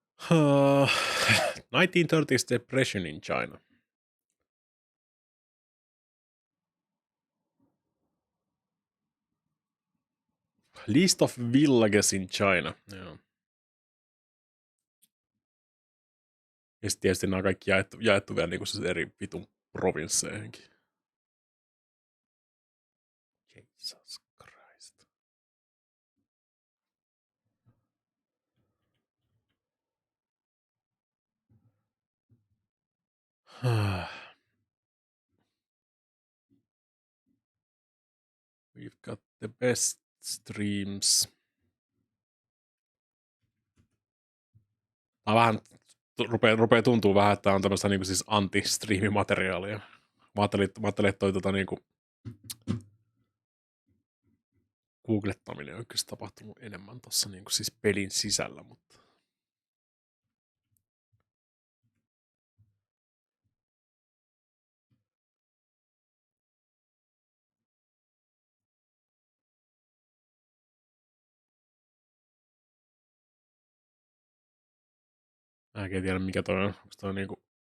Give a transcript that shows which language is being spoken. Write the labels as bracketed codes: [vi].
[en] Uh, 1930s depression in China. List of villages in China. [fi] Joo. Ja sitten tietysti nämä on kaikki jaettu vielä niinku siis eri vitun provinsseihinkin. [en] Jesus Christ. We've got the best streams. [fi] Mä vähän rupeaa tuntuu vähän, että on tämmöistä niinku siis anti-striimimateriaalia. Mä ajattelin, että toi niinku googlettaminen on kyllä tapahtunut enemmän tossa niinku siis pelin sisällä, mutta mä en tiedä mikä toi on. Onko toi niinku